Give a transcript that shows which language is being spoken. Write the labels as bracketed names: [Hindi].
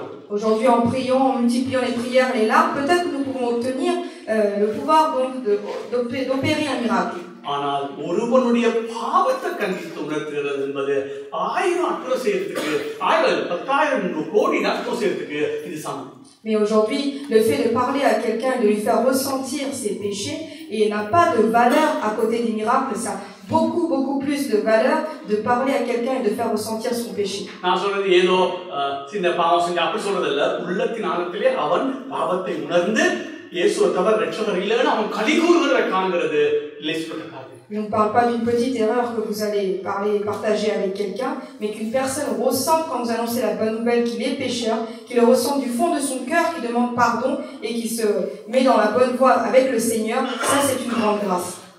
[French] Aujourd'hui, en priant, en multipliant les prières, les larmes, peut-être que nous pouvons obtenir le pouvoir donc d'opérer un miracle. [Tamil] ஆனால் ஒருவனுடைய பாவத்தை கண்டித்து உணர்த்துகிறது என்பது 1000 அற்புதம் செய்யறதுக்கு 10,000 கோடி அற்புதம் செய்யறதுக்கு இது சமம். [French] Mais aujourd'hui, le fait de parler à quelqu'un et de lui faire ressentir ses péchés et n'a pas de valeur à côté des miracles, ça a beaucoup plus de valeur de parler à quelqu'un et de faire ressentir son péché. [Tamil] நான் சொல்றது ஏதோ சின்ன பாவம் செஞ்ச அப்படி சொல்றதில்ல. உள்ளத்தின் ஆழத்திலே அவன் பாவத்தை உணர்ந்து இயேசுவை தவிர ரட்சகர் இல்லைன்னு அவன் கலிகூறுகிறத காண்கிறது லேசுப்பட்ட காரியம். [French] On ne parle pas d'une petite erreur que vous allez partager avec quelqu'un, mais qu'une personne ressente quand vous annoncez la bonne nouvelle qu'il est pécheur, qu'il le ressent du fond de son cœur, qu'il demande pardon et qu'il se met dans la bonne voie avec le Seigneur. Ça, c'est une grande grâce.